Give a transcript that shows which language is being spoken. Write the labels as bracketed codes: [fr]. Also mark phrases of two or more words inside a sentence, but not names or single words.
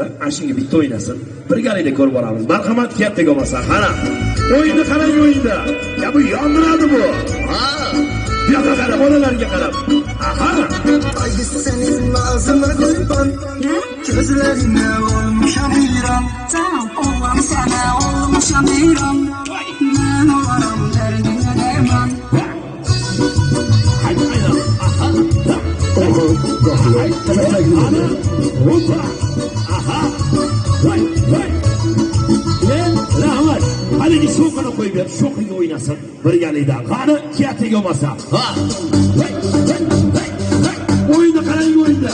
[uz] Ashunga bitta o'ynasin. Birgalikda ko'rib boramiz. Marhamat, kattaga bo'lsa, qara. O'yinni qarang o'yinda. Ya bu yondiradi bu. Ha. Yo'q, qara, bolalarga qarab. Aha. [tr] Haydi senin ağzına kurban. Gözlerine olmuşam İran. Oğlan sana olmuşam İran. Ben olarım derdine derman. Hadi şokunu koy bir, şokunu oynasın. [uz] Birgalikda qani kiyatiga olmasa. Ha. O'yinda qarang o'yinda.